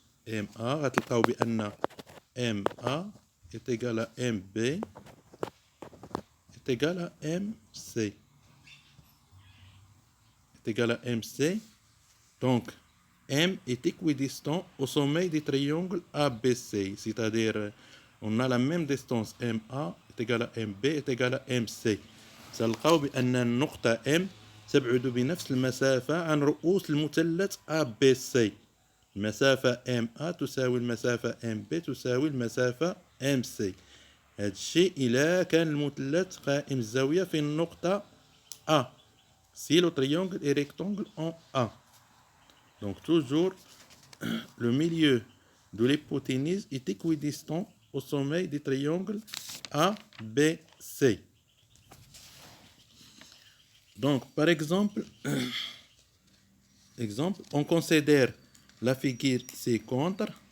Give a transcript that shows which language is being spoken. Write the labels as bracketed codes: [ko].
[fr] MA [ar] غتلقاو بأن [fr] MA est égal à MB est égal à MC. Est égal à MC. Donc, M est équidistant au sommet du triangle ABC. C'est-à-dire, on a la même distance MA est égal à MB est égal à MC. [ar] سنلقاو بأن النقطة M تبعد بنفس المسافة عن رؤوس المثلث ABC. المسافة MA تساوي المسافة MB تساوي المسافة MC. هذا الشيء إذا كان المثلث قائم الزاوية في النقطة A. [fr] Si le triangle est rectangle en A. Donc toujours, le milieu de l'hypoténuse est équidistant au sommet du triangle ABC. Donc, par exemple, on considère la figure ci-contre.